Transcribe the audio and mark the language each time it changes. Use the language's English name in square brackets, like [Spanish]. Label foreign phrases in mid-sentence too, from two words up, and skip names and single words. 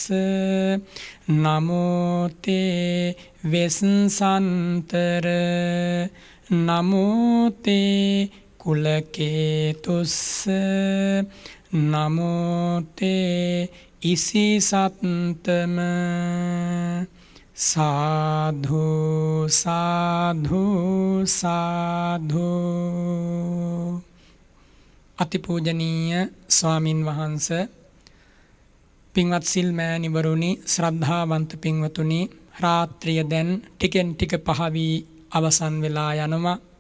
[Pali] නමෝ තේ වෙස්සන්තර නමෝ තේ කුලකේතුස්ස නමෝ තේ ඉසිසත්තම සාධු සාධු සාධු. [Sinhala] අතිපූජනීය ස්වාමින් වහන්ස, පින්වත් සිල් මෑණිවරුනි, ශ්‍රද්ධාවන්ත පින්වතුනි, රාත්‍රිය දැන් ටිකෙන් ටික පහවී අවසන් වෙලා යනවා.